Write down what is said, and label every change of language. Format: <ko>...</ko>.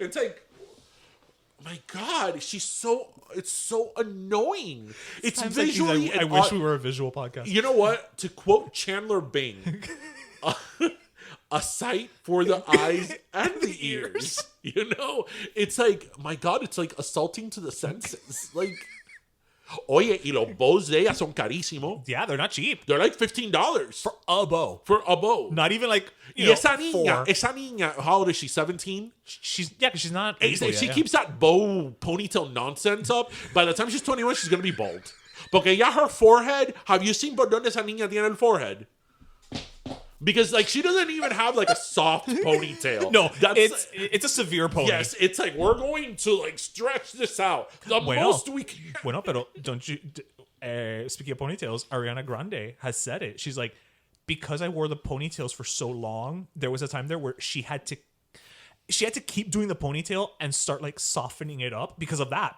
<en>It's like, oh my God, it's so annoying. It's visually, I wish we were a visual podcast. You know what? To quote Chandler Bing, a sight for the eyes and the ears. You know, it's like, my God, it's like assaulting to the senses. Like,</en> <es>oye, y los bows de ella son carísimos.</es> <en>Yeah, they're not cheap. They're like $15 for a bow. Not even like,</en> <es>esa niña,</es> <en>how old is she? 17? Because she's not. She keeps that bow ponytail nonsense up. By the time she's 21, she's gonna be bald.</en> <es>Porque ya</es> <en>her forehead. Have you seen</en> <es>por donde esa niña tiene el</es> <en>forehead? Because like she doesn't even have like a soft ponytail. No, it's a severe pony. Yes, it's like we're going to like stretch this out the most we can.</en> <es>Bueno, pero</es> <en>don't you? Speaking of ponytails, Ariana Grande has said it. She's like, because I wore the ponytails for so long, there was a time there where she had to keep doing the ponytail and start like softening it up because of that.</en>